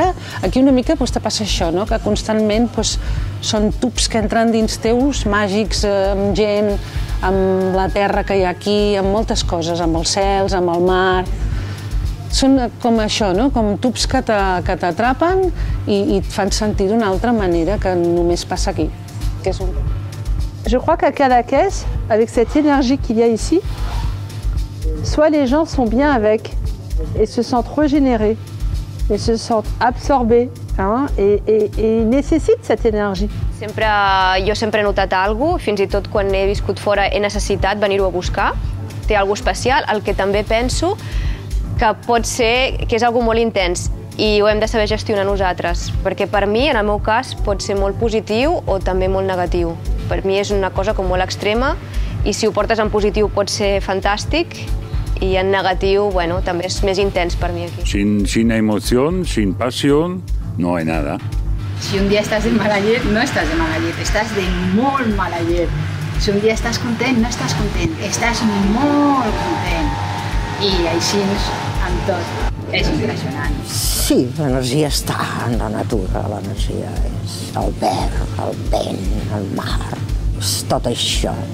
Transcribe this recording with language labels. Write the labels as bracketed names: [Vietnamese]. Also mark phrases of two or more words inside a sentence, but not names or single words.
[Catalan] Aquí una mica te passa això, no?, que constantment són tubs que entren dins teus, màgics, amb gent, amb la terra que hi ha aquí, amb moltes coses, amb els cels, amb el mar. Són com això, no?, com tubs que t'atrapen i et fan sentir d'una altra manera que només passa aquí. [French] Je crois qu'à Cadaqués, avec cette énergie qu'il y a ici, soit les gens sont bien avec et se sentent régénérés, et se sentent absorbés et nécessitent cette énergie. [Catalan] Jo sempre he notat alguna cosa, fins i tot quan he viscut fora he necessitat venir-ho a buscar. Té alguna cosa especial, el que també penso que pot ser que és alguna cosa molt intens i ho hem de saber gestionar nosaltres, perquè per mi, en el meu cas, pot ser molt positiu o també molt negatiu. Per mi és una cosa com molt extrema i si ho portes en positiu pot ser fantàstic i en negatiu, bueno, també és més intens per mi aquí. [Spanish] Sin emoción, sin pasión, no hay nada. [Catalan] Si un dia estàs de mala llet, no estàs de mala llet, estàs de molt mala llet. Si un dia estàs content, no estàs content, estàs molt content. I així, amb tot, és impressionant. Sí, l'energia està en la natura, l'energia és el verd, el vent, el mar, és tot això.